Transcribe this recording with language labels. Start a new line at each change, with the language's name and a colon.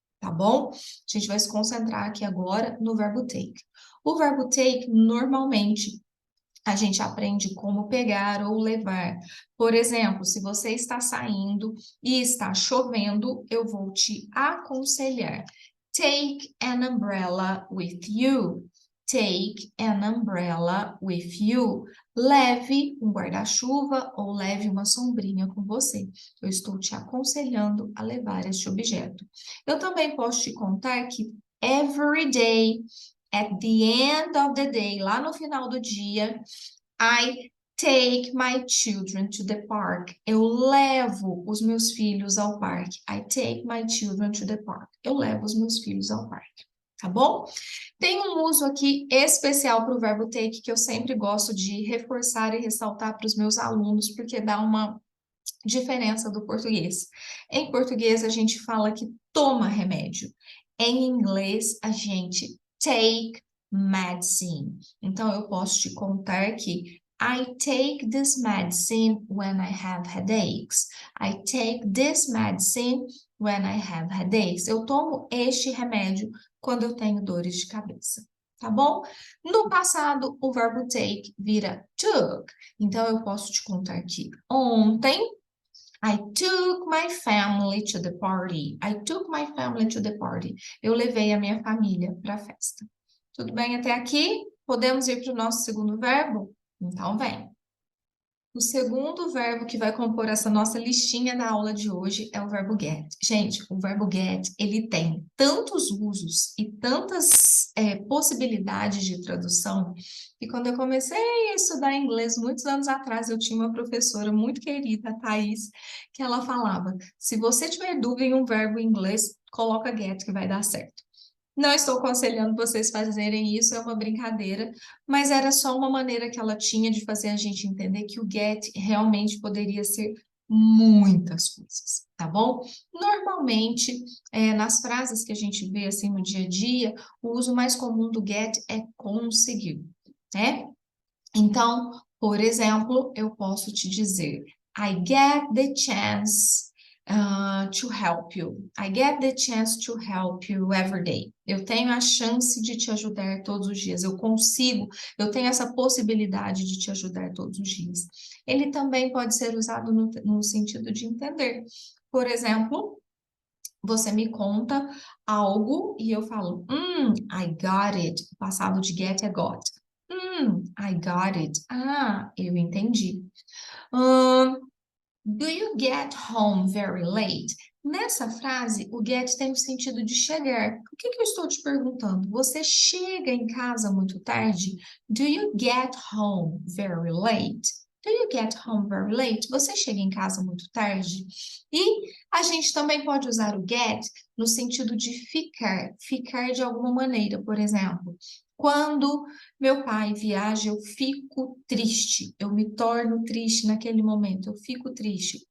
Portuguese: Tá bom? A gente vai se concentrar aqui agora no verbo take. O verbo take, normalmente, a gente aprende como pegar ou levar. Por exemplo, se você está saindo e está chovendo, eu vou te aconselhar.
English: Take an umbrella with you. Take an umbrella with you.
Portuguese: Leve um guarda-chuva ou leve uma sombrinha com você. Eu estou te aconselhando a levar este objeto. Eu também posso te contar que
English: every day, at the end of the day,
Portuguese: lá no final do dia,
English: I take my children to the park.
Portuguese: Eu levo os meus filhos ao parque.
English: I take my children to the park.
Portuguese: Eu levo os meus filhos ao parque. Tá bom? Tem um uso aqui especial para o verbo take que eu sempre gosto de reforçar e ressaltar para os meus alunos, porque dá uma diferença do português. Em português, a gente fala que toma remédio. Em inglês, a gente
English: take medicine.
Portuguese: Então, eu posso te contar que
English: I take this medicine when I have headaches. I take this medicine when I have headaches.
Portuguese: Eu tomo este remédio quando eu tenho dores de cabeça. Tá bom? No passado, o verbo take vira took. Então, eu posso te contar que ontem
English: I took my family to the party. I took my family to the party.
Portuguese: Eu levei a minha família para a festa. Tudo bem até aqui? Podemos ir para o nosso segundo verbo? Então, vem. O segundo verbo que vai compor essa nossa listinha da aula de hoje é o verbo get. Gente, o verbo get, ele tem tantos usos e tantas possibilidades de tradução que quando eu comecei a estudar inglês, muitos anos atrás, eu tinha uma professora muito querida, a Thaís, que ela falava, se você tiver dúvida em um verbo em inglês, coloca get que vai dar certo. Não estou aconselhando vocês fazerem isso, é uma brincadeira, mas era só uma maneira que ela tinha de fazer a gente entender que o get realmente poderia ser muitas coisas, tá bom? Normalmente, nas frases que a gente vê assim no dia a dia, o uso mais comum do get é conseguir, né? Então, por exemplo, eu posso te dizer,
English: I get the chance to help you. I get the chance to help you every day.
Portuguese: Eu tenho a chance de te ajudar todos os dias. Eu consigo, eu tenho essa possibilidade de te ajudar todos os dias. Ele também pode ser usado no sentido de entender. Por exemplo, você me conta algo e eu falo,
English: I got it.
Portuguese: O passado de get é got.
English: I got it.
Portuguese: Ah, eu entendi.
English: Do you get home very late?
Portuguese: Nessa frase, o get tem o sentido de chegar. O que que eu estou te perguntando? Você chega em casa muito tarde?
English: Do you get home very late? Do you get home very late?
Portuguese: Você chega em casa muito tarde? E a gente também pode usar o get no sentido de ficar, ficar de alguma maneira. Por exemplo, Quando meu pai viaja, eu fico triste. Eu me torno triste naquele momento. Eu fico triste.